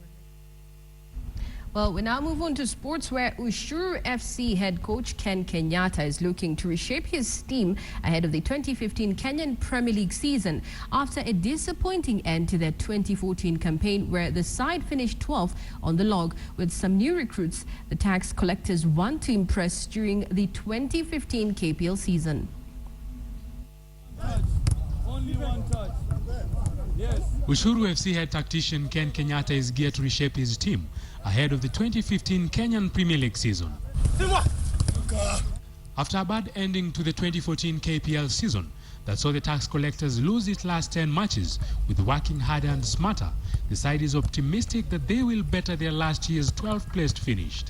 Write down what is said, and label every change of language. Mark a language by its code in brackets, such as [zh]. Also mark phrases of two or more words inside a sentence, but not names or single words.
[en] Well, we now move on to sports, where Ushuru FC head coach Ken Kenyatta is looking to reshape his team ahead of the 2015 Kenyan Premier League season after a disappointing end to their 2014 campaign, where the side finished 12th on the log. With some new recruits, the tax collectors want to impress during the 2015 KPL season. Only one touch. Yes. Ushuru FC head tactician Ken Kenyatta is geared to reshape his team ahead of the 2015 Kenyan Premier League season. After a bad ending to the 2014 KPL season that saw the tax collectors lose its last 10 matches, with working harder and smarter, the side is optimistic that they will better their last year's 12th placed finish.